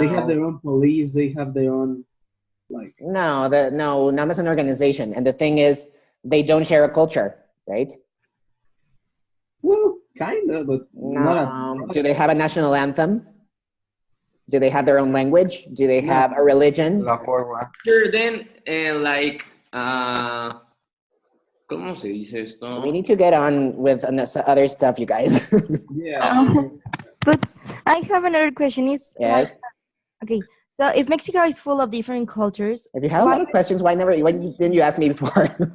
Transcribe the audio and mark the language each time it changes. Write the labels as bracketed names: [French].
[English] They have their own police. They have their own, like. No, UNAM is an organization, and the thing is, they don't share a culture, right? Well, kind of, but no. Do they have a national anthem? Do they have their own language? Do they have a religion? [Spanish] La forma. [English] Sure, then, like, [Spanish] ¿cómo se dice esto? [English] We need to get on with other stuff, you guys. Yeah. But I have another question. Is Yes. okay. So if Mexico is full of different cultures, If you have a lot of questions, why didn't you ask me before?